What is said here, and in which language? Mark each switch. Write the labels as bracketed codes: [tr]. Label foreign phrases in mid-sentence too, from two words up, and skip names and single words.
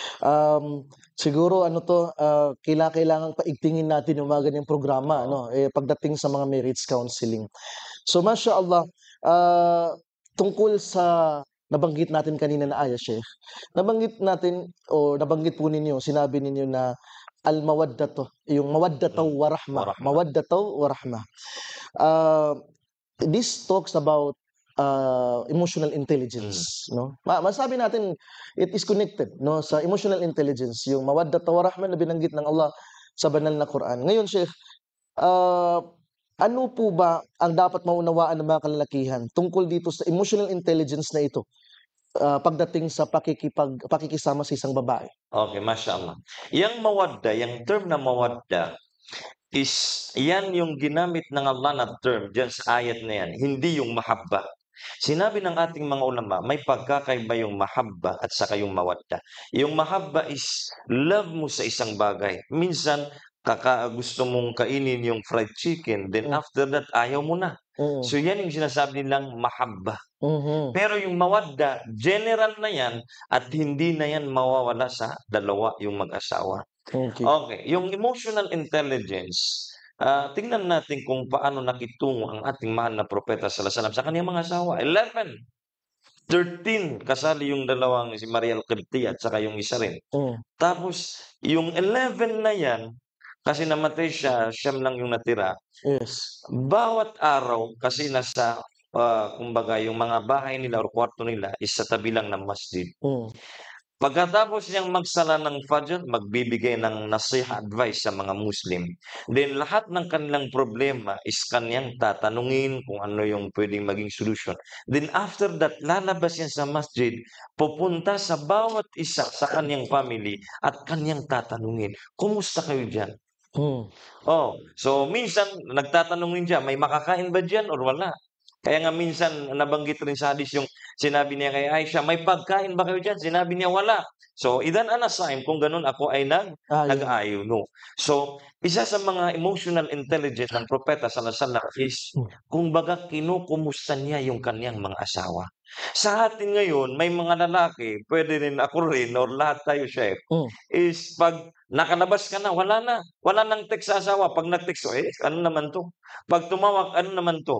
[tl] Siguro ano 'to, kailangang paigtingin natin yung mga ganyang programa, ano, pagdating sa mga marriage counseling. So, mashallah, tungkol sa nabanggit natin kanina na aya, Sheikh, nabanggit natin o nabanggit po ninyo, sinabi ninyo na al-mawaddatu, yung [ar] مودة ورحمة, مودة ورحمة. [en] This talks about emotional intelligence, no? [tl] Masabi natin [en] it is connected, no, [tl] sa [en] emotional intelligence, [tl] yung [ar] مودة ورحمة [tl] na binanggit ng Allah sa banal na Quran. Ngayon, Sheikh, ano po ba ang dapat maunawaan ng mga kalalakihan tungkol dito sa [en] emotional intelligence [tl] na ito, pagdating sa pakikisama sa isang babae? Okay, mashallah. Yang mawadda, yang term na mawadda is yan yung ginamit ng Allah na term diyan sa ayat na yan, hindi yung mahabba. Sinabi ng ating mga ulama, may pagkakaiba yung mahabba at saka yung mawadda. Yung mahabba is love mo sa isang bagay. Minsan, gusto mong kainin yung [en] fried chicken, then after that, [tl] ayaw mo na. So yan yung sinasabi nilang mahabba. Pero yung mawadda, general na yan at hindi na yan mawawala sa dalawa yung mag-asawa. Okay, yung [en] emotional intelligence, [tl] tingnan natin kung paano nakitungo ang ating mahal na propeta [ar] صلى الله عليه وسلم [tl] sa kaniyang mga asawa. 13 kasali yung dalawang si Maria al-Qibtiyya at saka yung isa rin. Tapos yung 11 na yan, kasi namatay siya, siyam lang yung natira. Yes. Bawat araw kasi nasa kumbaga yung mga bahay nila or kwarto nila is sa tabi lang ng masjid. Pagkatapos niyang magsala ng Fajr, magbibigay ng nasiha advice sa mga Muslim. Then lahat ng kanilang problema is kaniyang tatanungin kung ano yung pwedeng maging solusyon. [en] Then after that, [tl] lalabas yan sa masjid, pupunta sa bawat isa sa kaniyang family at kaniyang tatanungin, kumusta kayo dyan? So minsan nagtatanungin siya, may makakain ba dyan or wala? Kaya nga minsan nabanggit rin sa hadis yung sinabi niya kay Aisha, "May pagkain ba kayo diyan?" Sinabi niya, "Wala." So, [ar] إذن أنا [tl] sign kung gano'n ako ay Ayun. nag-ayuno. So, isa sa mga [en] emotional intelligence [tl] ng propeta [ar] صلى الله عليه وسلم [tl] is kumbaga kinukumusta niya yung kaniyang mga asawa. Sa atin ngayon, may mga lalaki, puwede rin ako rin or lahat tayo, chef, Hmm. is 'pag nakalabas ka na, wala na. Wala ng text sa asawa. 'Pag nag-text, "Eh, ano naman 'to?" 'Pag tumawag, "Ano naman 'to?"